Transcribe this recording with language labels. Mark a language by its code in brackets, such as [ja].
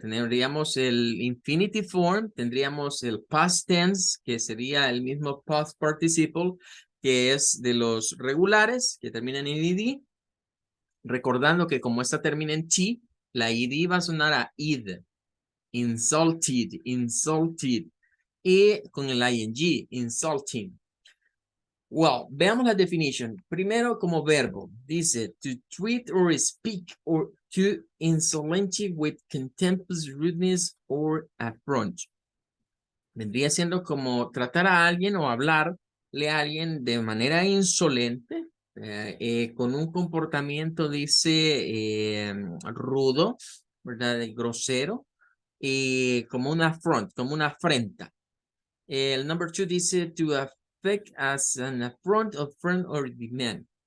[es] Tendríamos el infinitive form, tendríamos el past tense, que sería el mismo past participle, que es de los regulares, que terminan en ed, recordando que como esta termina en t, la ed va a sonar a id, insulted, insulted, y con el ing, insulting. Well, veamos la definition. Primero como verbo. Dice, [en] to treat or speak or to insolently with contemptuous rudeness or affront. [es] Vendría siendo como tratar a alguien o hablarle a alguien de manera insolente, con un comportamiento, dice, rudo, ¿verdad? Grosero, y como un affront, como una afrenta. El number 2 dice [en] to affect as an affront of friend or demand.